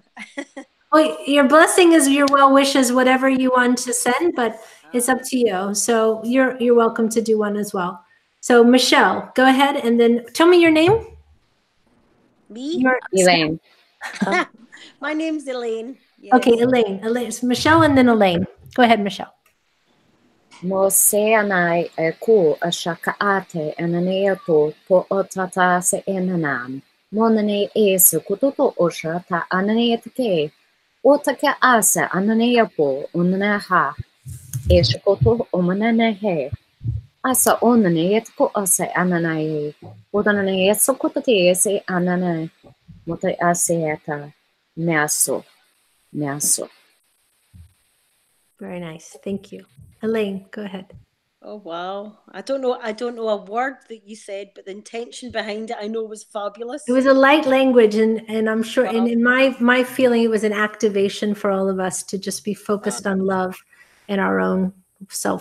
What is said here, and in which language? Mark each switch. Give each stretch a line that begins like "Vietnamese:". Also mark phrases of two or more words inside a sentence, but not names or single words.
English: Oh, your blessing is your well wishes, whatever you want to send, but it's up to you. So you're welcome to do one as well. So Michelle, go ahead and then tell me your name. Me? Elaine. My name's Elaine. Yeah. Okay, Elaine. It's Michelle and then Elaine. Go ahead, Michelle. Mo se anai e ku a shaka ate ananeato po otata se enanam. Monane e se kutoto osha ta ananeatake. Otake ase ananeapo unaneha. E shakoto omanane. Asa onaneatko ase ananae. Odanane sokotate se anane. Mote aseata. Measo. Very nice. Thank you. Elaine, go ahead. Oh wow. I don't know a word that you said, but the intention behind it I know was fabulous. It was a light language, and I'm sure, and in my feeling, it was an activation for all of us to just be focused on love and our own self.